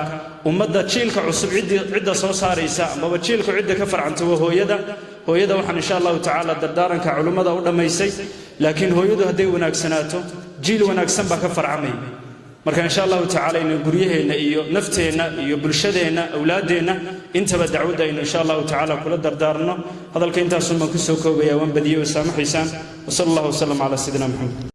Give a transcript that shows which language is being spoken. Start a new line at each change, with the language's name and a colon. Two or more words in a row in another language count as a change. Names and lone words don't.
Somali: ummadda jiilka cusub cidda soo saaraysa ama jiilka cidda ka farcanta waa hooyada waxaan
Arabic: إن شاء الله تعالى
Somali: dardaaranka culimada u dhameysay laakiin hooyadu haday wanaagsanaato jiil wanaagsan ba ka farcamay marka
Arabic: إن شاء الله تعالى
Somali: inuu guriyaheena iyo nafteena iyo bulshadeena awlaadeena intaba dacwada
Arabic: إن شاء الله تعالى
Somali: kula dardaarno hadalka intaas ma ku soo koobaya waan badiyo saamaxaysan
Arabic: وصلى الله عليه وسلم على سيدنا محمد